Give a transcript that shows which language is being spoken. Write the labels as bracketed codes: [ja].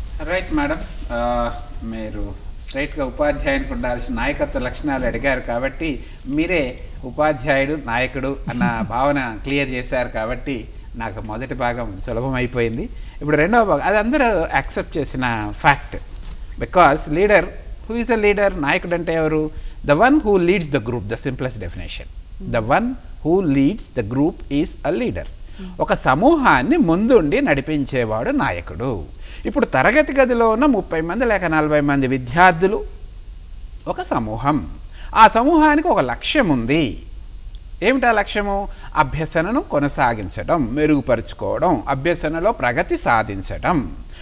[te] Right madam, మీరు స్ట్రైట్గా ఉపాధ్యాయునికి ఉండాల్సిన నాయకత్వ లక్షణాలు అడిగారు కాబట్టి మీరే ఉపాధ్యాయుడు నాయకుడు అన్న భావన క్లియర్ చేశారు కాబట్టి నాకు మొదటి భాగం సులభమైపోయింది. ఇప్పుడు రెండవ భాగం అది అందరూ యాక్సెప్ట్ చేసిన fact. [en] Because leader, who is a leader? [te] నాయకుడు అంటే ఎవరు? [en] The one who leads the group, the simplest definition. The one who leads the group is a leader. [te] ఒక సమూహాన్ని ముందుండి నడిపించేవాడు నాయకుడు. ఇప్పుడు తరగతి గదిలో ఉన్న 30 మంది లేక 40 మంది విద్యార్థులు ఒక సమూహం. ఆ సమూహానికి ఒక లక్ష్యం ఉంది. ఏమిటా లక్ష్యము? అభ్యసనను కొనసాగించడం, మెరుగుపరుచుకోవడం, అభ్యసనలో ప్రగతి సాధించడం.